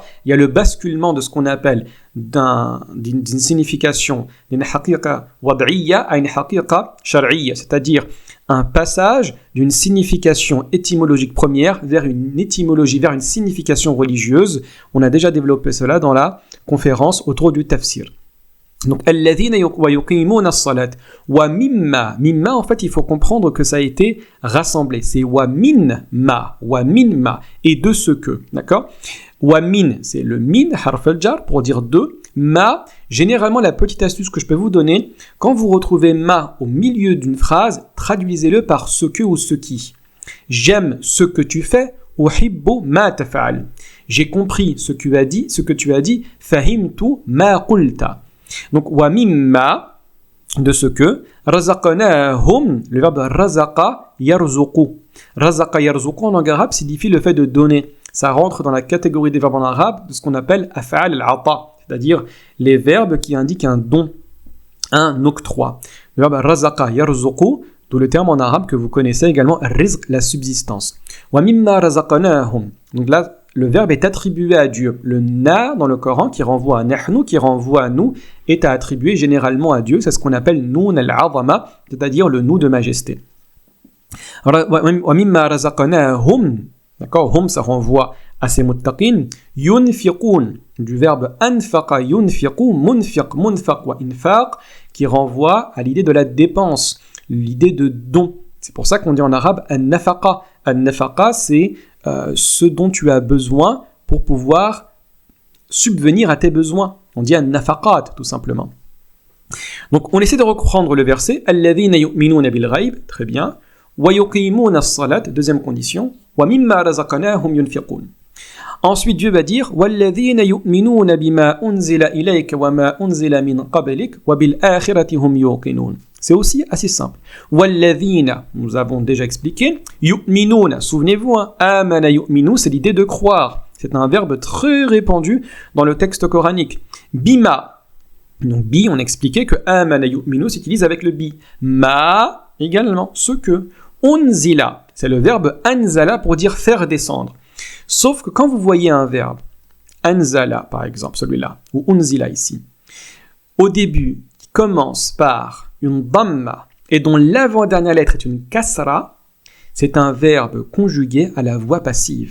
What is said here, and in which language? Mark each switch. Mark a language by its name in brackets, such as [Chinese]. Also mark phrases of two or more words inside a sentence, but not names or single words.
[French] Il y a le basculement de ce qu'on appelle d'une signification d'une [Arabic] حقيقة وضعية [French] à une [Arabic] حقيقة شرعية, [French] c'est-à-dire un passage d'une signification étymologique première vers une étymologie, vers une signification religieuse. On a déjà développé cela dans la conférence autour du tafsir. Donc, [Arabic] الذين يقيمون الصلاة ومما. [French] Mimma, en fait, il faut comprendre que ça a été rassemblé. C'est [Arabic] ومن ما, [French] et de ce que, d'accord? [Arabic] ومن, [French] c'est le min, [Arabic] حرف الجر, [French] pour dire de. Ma, généralement, la petite astuce que je peux vous donner, quand vous retrouvez ma au milieu d'une phrase, traduisez-le par ce que ou ce qui. J'aime ce que tu fais, [Arabic] أحب ما تفعل. [French] J'ai compris ce que tu as dit, [Arabic] فهمت ما قلت. [French] Donc, [Arabic] ومما, [French] de ce que, razaqnahum, le verbe [Arabic] رزق يرزق. رزق يرزق [French] en langue arabe signifie le fait de donner. Ça rentre dans la catégorie des verbes en arabe de ce qu'on appelle [Arabic] أفعال العطاء, [French] c'est-à-dire les verbes qui indiquent un don, un octroi. Le verbe [Arabic] رزق يرزق, [French] d'où le terme en arabe que vous connaissez également, rizq, la subsistance. [Arabic] ومما رزقناهم. [French] Donc là, le verbe est attribué à Dieu. Le na dans le Coran qui renvoie à nahnu, qui renvoie à nous, est à attribuer généralement à Dieu. C'est ce qu'on appelle [Arabic] نون العظمة, [French] c'est-à-dire le nous de majesté. Alors, [Arabic] ومما رزقناهم, [French] d'accord, hum ça renvoie à ces [Arabic] متقين ينفقون, [French] du verbe [Arabic] أنفق ينفق منفق وإنفاق, [French] qui renvoie à l'idée de la dépense, l'idée de don. C'est pour ça qu'on dit en arabe an-nafaqa. An-nafaqa, c'est ce dont tu as besoin pour pouvoir subvenir à tes besoins. On dit an-nafaqat, tout simplement. Donc, on essaie de reprendre le verset. [Arabic] الذين يؤمنون بالغيب, [French] très bien. [Arabic] ويقيمون الصلاة, [French] deuxième condition. [Arabic] ومما رزقناهم ينفقون. [French] Ensuite, Dieu va dire [Arabic] والذين يؤمنون بما أنزل إليك وما أنزل من قبلك وبالآخرة هم يوقنون. [French] C'est aussi assez simple. Walladhina, nous avons déjà expliqué. Yu'minuna, souvenez-vous, [Arabic] آمن يؤمن, [French] c'est l'idée de croire. C'est un verbe très répandu dans le texte coranique. Bima, donc bi, on expliquait que [Arabic] آمن يؤمن [French] s'utilise avec le bi. Ma, également, ce que. Unzila, c'est le verbe anzala pour dire faire descendre. Sauf que quand vous voyez un verbe, anzala par exemple, celui-là, ou unzila ici, au début, qui commence par une damma et dont l'avant-dernière lettre est une kasra, c'est un verbe conjugué à la voix passive.